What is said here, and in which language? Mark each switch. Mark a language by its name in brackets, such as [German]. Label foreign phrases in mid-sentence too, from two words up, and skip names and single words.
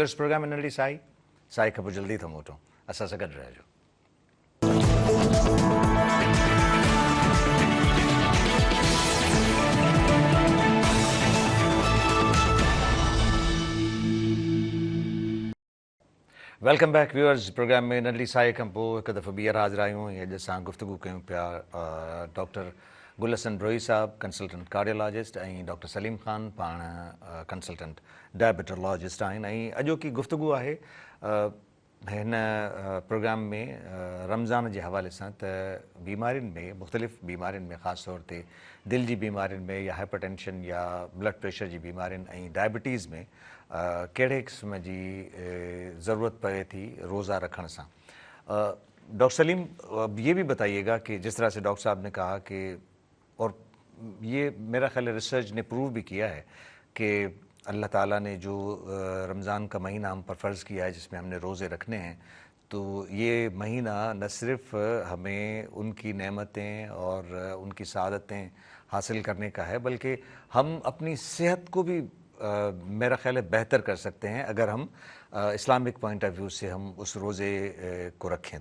[English] ویئرس پروگرام ننڈی سائی خبر جلدی تھا موٹو اسا سگڈ رہ جو۔ welcome back viewers, [Sindhi] پروگرام میں ننڈی سائے کھان پوء हिकु दफ़ो ॿीहर हाज़िर आहियूं ऐं अॼु असां गुफ़्तगू कयूं पिया डॉक्टर गुल हसन ब्रोही साहब [English] consultant cardiologist [Sindhi] ऐं डॉक्टर सलीम ख़ान पाण [English] consultant diabetologist [Sindhi] आहिनि। ऐं अॼोकी गुफ़्तगू आहे हिन प्रोग्राम में रमज़ान जे हवाले सां त बीमारियुनि में, मुख़्तलिफ़ बीमारियुनि में, ख़ासि तौर ते दिलि जी बीमारियुनि में या हाइपरटेंशन या [English] blood pressure [Sindhi] जी बीमारियुनि ऐं डायबिटीज़ में कहिड़े क़िस्म जी ज़रूरत पए थी रोज़ा रखण सां। [Urdu] ڈاکٹر سلیم، یہ بھی بتائیے گا کہ جس طرح سے ڈاکٹر صاحب نے کہا کہ، اور یہ میرا خیال ہے ریسرچ نے پروو بھی کیا ہے کہ اللہ تعالیٰ نے جو رمضان کا مہینہ ہم پر فرض کیا ہے جس میں ہم نے روزے رکھنے ہیں، تو یہ مہینہ نہ صرف ہمیں ان کی نعمتیں اور ان کی سعادتیں حاصل کرنے کا ہے بلکہ ہم اپنی صحت کو بھی میرا خیال ہے بہتر کر سکتے ہیں اگر ہم [English] Islamic point of view [Urdu] سے ہم اس روزے کو رکھیں.